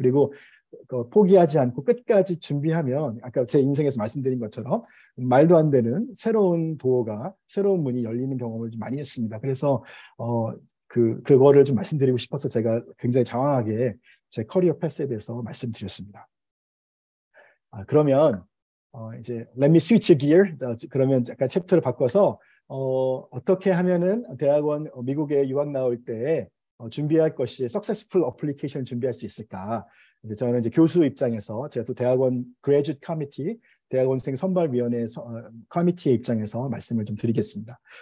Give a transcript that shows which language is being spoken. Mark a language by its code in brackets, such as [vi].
[ko] 그리고 포기하지 않고 끝까지 준비하면 아까 제 인생에서 말씀드린 것처럼 말도 안 되는 새로운 새로운 문이 열리는 경험을 좀 많이 했습니다. 그래서 그거를 좀 말씀드리고 싶어서 제가 굉장히 장황하게 제 커리어 패스에 대해서 말씀드렸습니다. 그러면 이제 [en] let me switch gear. [ko] 그러면 약간 챕터를 바꿔서 어떻게 하면은 대학원 미국에 유학 나올 때 준비할 것이 [en] successful application [ko] 준비할 수 있을까? 이제 저는 이제 교수 입장에서 제가 또 대학원 graduate committee 대학원생 선발위원회 커미티의 입장에서 말씀을 좀 드리겠습니다.